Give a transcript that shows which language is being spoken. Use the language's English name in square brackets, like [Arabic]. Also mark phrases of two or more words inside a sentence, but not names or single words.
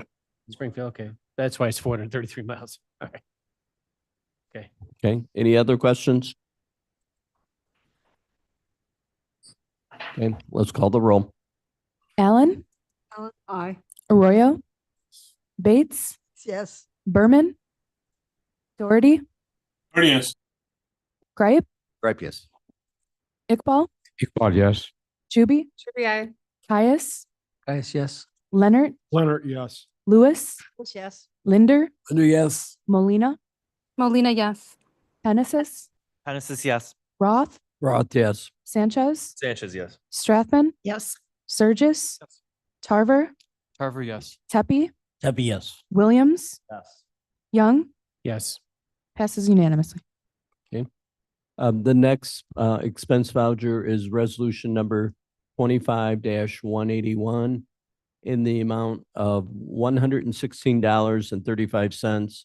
[English] Springfield, okay. That's why it's 433 miles. All right. Okay. Okay, any other questions? Okay, let's call the roll. Allen, Aye. Arroyo, Bates, Yes. Berman, Doherty, Doherty, yes. Gripe, Gripe, yes. Iqbal, Iqbal, yes. Juby, Aye. Caius, Caius, yes. Leonard, Leonard, yes. Lewis, Yes. Linder, Linder, yes. Molina, Molina, yes. Hennessis, Genesis, yes. Roth, Roth, yes. Sanchez, Sanchez, yes. Strathman, Yes. Surgis, Tarver, Tarver, yes. Tepe, Tepe, yes. Williams, Yes. Young, Yes. Passes unanimously. The next expense voucher is resolution number 25-181 in the amount of $116.35.